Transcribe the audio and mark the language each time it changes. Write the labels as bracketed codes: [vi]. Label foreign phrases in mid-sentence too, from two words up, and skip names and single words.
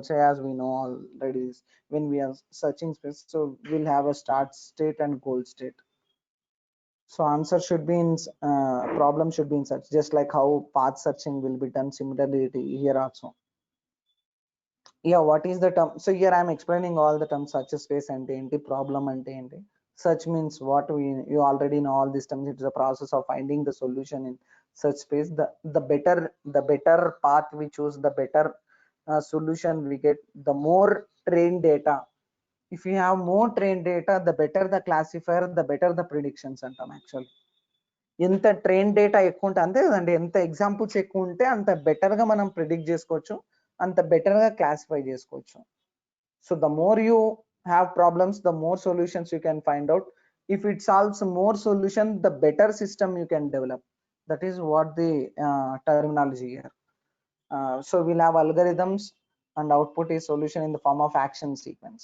[en] So as we know already, when we are searching space, so we'll have a start state and goal state. So answer should be in problem should be in search, just like how path searching will be done. Similarly here also. Yeah, what is the term? So here I'm explaining all the terms. Search space [te] అంటే ఏంటి, problem అంటే ఏంటి. [en] Search means what, you already know all these terms. It is a process of finding the solution in search space. The better path we choose, the better solution we get, the more trained data. If you have more trained data, the better the classifier, the better the predictions antam. [te] Actually ఎంత [en] train data [te] ఎక్కువ ఉంటే అంతే కదండి, ఎంత ఎగ్జాంపుల్స్ ఎక్కువ ఉంటే అంత బెటర్ గా మనం ప్రిడిక్ట్ చేసుకోవచ్చు, అంత బెటర్ గా క్లాసిఫై చేసుకోవచ్చు. [en] so the more you have problems, the more solutions you can find out. if it solves more solution, the better system you can develop. that is what the terminology here. so we'll have algorithms and output is solution in the form of action sequence.